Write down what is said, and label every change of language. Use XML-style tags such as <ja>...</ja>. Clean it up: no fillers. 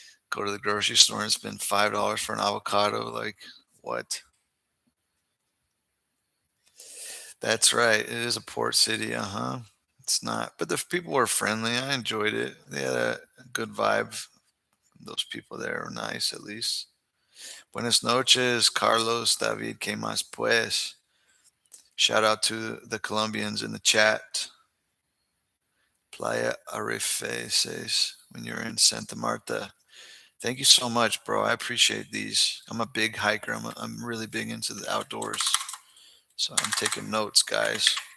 <en>Go to the grocery store and spend $5 for an avocado. Like, what? That's right. It is a port city. Uh-huh. It's not, but the people were friendly. I enjoyed it. They had a good vibe. Those people there were nice, at least.</en> <es>Buenas noches, Carlos, David, ¿qué más pues?</es> <en>Shout out to the Colombians in the chat. Playa Arife says when you're in Santa Marta. Thank you so much, bro. I appreciate these. I'm a big hiker. I'm really big into the outdoors. So I'm taking notes, guys.</en>